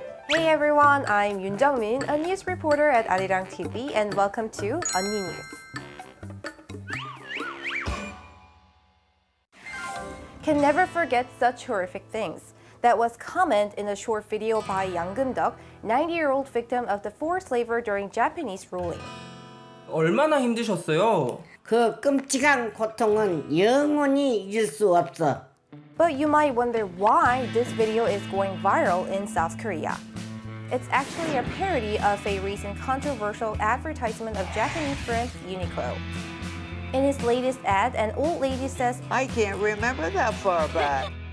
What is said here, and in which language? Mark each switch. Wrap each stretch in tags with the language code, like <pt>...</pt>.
<en>Hey everyone, I'm Yoon Jung-min, a news reporter at Arirang TV, and welcome to Unni News. Can never forget such horrific things. That was comment in a short video by Yang Gov't, 90-year-old victim of the forced labor during Japanese ruling.</en> <ko>얼마나 힘드셨어요? 그 끔찍한 고통은 영원히 잊을 수 없어.</ko> <en>But you might wonder why this video is going viral in South Korea. It's actually a parody of a recent controversial advertisement of Japanese brand Uniqlo. In his latest ad, an old lady says, "I can't remember that far back,"</en>